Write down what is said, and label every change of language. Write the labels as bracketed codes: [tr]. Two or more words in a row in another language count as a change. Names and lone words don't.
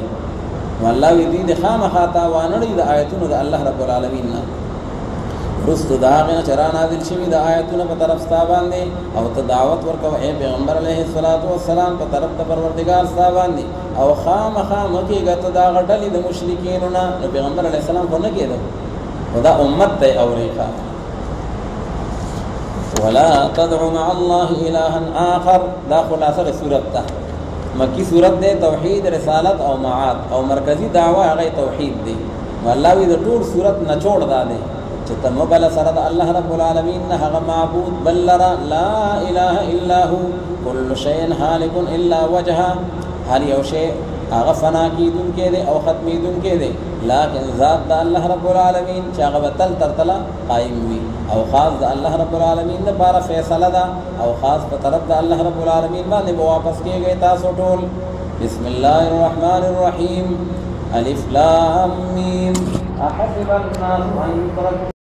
[ps] نو الله وی دوی د خامخا تا وانړي د آیتونو د [ar] الله رب العالمین [ps] نه رستو د هغې نه چې را نازل شوي د آیتونه په طرف ستا باندې او ته دعوت ورکوه ای پیغمبر [ar] علیه السلام [ps] په طرف د پروردګار ستا باندې او خامخا مه کېږه ته د هغه ډلې د مشرکینو نه. نو پیغمبر [ar] علیه السلام [ps] خو نه کېده، خو دا امت دی اورېښه. [ar] ولا تدع مع الله الها آخر، [ps] دا خلاصه د صورت ده. مکی صورت دی توحید رسالت او معاد او مرکزی دعوه هغه توحید دی. والله وی د ټول صورت نچوړ دا دی چې ته مبل سره د [ar] الله رب العالمین [ps] نه هغه معبود بل لره لا [ar] اله الا هو، كل شيء هالك الا وجهه، [ps] هر یو شی هغه فنا کیدون کې دي او ختمیدون کې دي لکن ذات د [ar] الله رب العالمین [ps] چې هغه تل تر تله قائم وي او خاص د [ar] الله رب العالمین [ps] لپاره فیصله ده او خاص په طرف د [ar] الله رب العالمین [ps] باندې واپس کیږي تاسو ټول [ar] بسم الله الرحمن الرحیم الف لام میم احسب الناس ان يتركوا